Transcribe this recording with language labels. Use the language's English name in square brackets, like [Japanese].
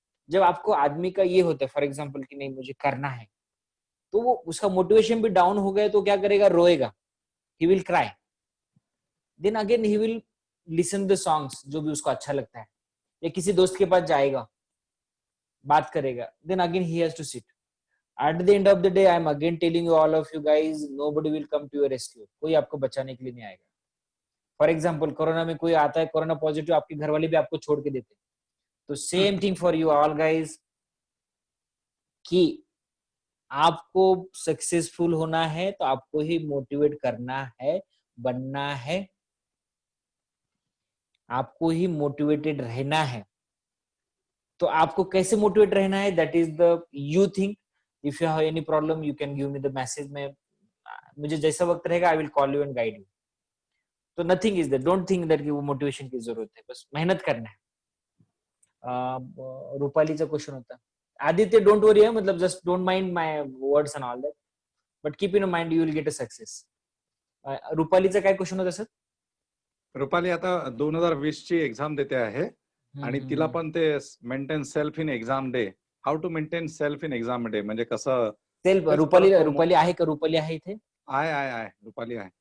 [Hindi] जब आपको आदमी का ये होता है फॉर एग्जाम्पल कि नहीं मुझे करना है, तो वो उसका मोटिवेशन भी डाउन हो गया तो क्या करेगा, रोएगा, [English] He will cry. Then again he will listen the songs [Hindi] जो भी उसको अच्छा लगता है, या किसी दोस्त के पास जाएगा, बात करेगा. [English] Then again he has to sit. At the end of the day, I am again telling you all of you guys, nobody will come to your rescue. [Hindi] कोई आपको बचाने के लिए नहीं आएगा. फॉर एग्जाम्पल कोरोना में कोई आता है कोरोना पॉजिटिव, आपके घर वाले भी आपको छोड़ के देते. तो [English] same thing for you all guys [Hindi] कि आपको सक्सेसफुल होना है तो आपको ही मोटिवेट करना है, बनना है, आपको ही मोटिवेटेड रहना है. तो आपको कैसे मोटिवेट रहना है, [English] That is the you think. If you have any problem you can give me the message. [Hindi] में मुझे जैसा वक्त रहेगा [English] I will call you and guide you. [Hindi] तो [English] nothing is that, don't think that [Hindi] कि वो मोटिवेशन की जरूरत है, बस मेहनत करना है. [Marathi] रूपालीचा क्वेश्चन होता. [English] Aditya don't worry है, मतलब just don't mind my words and all that, but keep in mind you will get a success. [Marathi] रूपालीचा काय क्वेश्चन होता सर? रुपाली आता 2020 ची एक्झाम देते आहे आणि तिला पण ते [English] Maintain self in exam day. How to maintain self in exam day [Marathi] म्हणजे कसं? सेल्फ. रुपाली आहे का? रुपाली आहे इथे? आहे रुपाली आहे.